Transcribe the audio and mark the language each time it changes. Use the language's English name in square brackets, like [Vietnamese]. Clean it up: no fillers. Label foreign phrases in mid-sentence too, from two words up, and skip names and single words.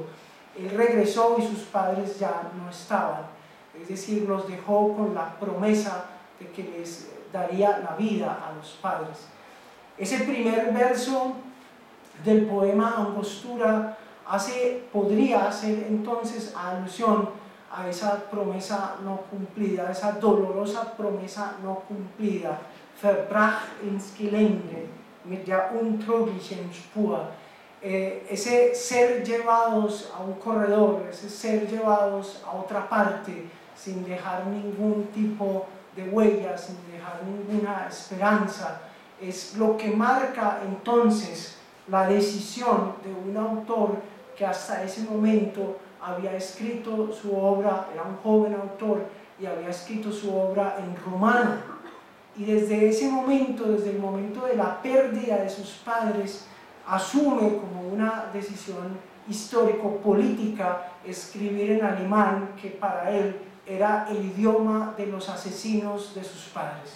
[Spanish] Él regresó y sus padres ya no estaban, es decir, los dejó con la promesa de que les daría la vida a los padres. Ese primer verso del poema Angostura podría hacer entonces alusión a esa promesa no cumplida, esa dolorosa promesa no cumplida. [German] Verbracht ins Gelände mit der untrüglichen Spur. [Spanish] Ese ser llevados a un corredor, ese ser llevados a otra parte sin dejar ningún tipo de huella, sin dejar ninguna esperanza, es lo que marca entonces la decisión de un autor que hasta ese momento había escrito su obra, era un joven autor y había escrito su obra en rumano, y desde ese momento, desde el momento de la pérdida de sus padres, asume como una decisión histórico-política escribir en alemán, que para él era el idioma de los asesinos de sus padres.